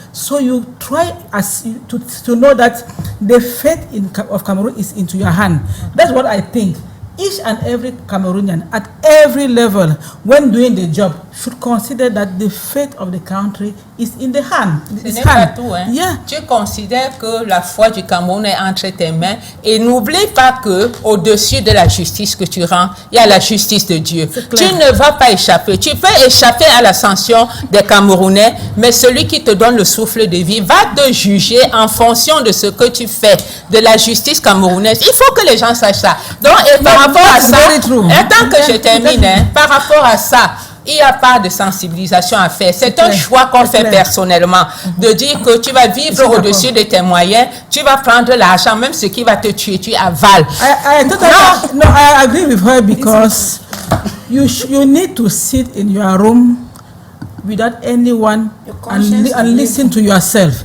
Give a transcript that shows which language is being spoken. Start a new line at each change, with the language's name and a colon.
English: So you try to know that the fate of Cameroon is into your hand. That's what I think. Each and every Cameroonian at every level, when doing the job, should consider that the fate of the country is in the hand.
French: Ce n'est pas tout, hein.
English: Yeah.
French: Tu considères que la foi du Cameroun est entre tes mains, et n'oublie pas que au-dessus de la justice que tu rends, il y a la justice de Dieu. Tu ne vas pas échapper. Tu peux échapper à la sanction des Camerounais, mais celui qui te donne le souffle de vie va te juger en fonction de ce que tu fais, de la justice camerounaise. Il faut que les gens sachent ça. Donc, et par rapport à ça, attends que je termine, hein, par rapport à ça, il n'y a pas de sensibilisation à faire. C'est un choix qu'on fait personnellement, de dire que tu vas vivre au-dessus de tes moyens, tu vas prendre l'argent, même ce qui va te tuer, tu avales.
English: I agree with her, because you need to sit in your room without anyone and listen to yourself.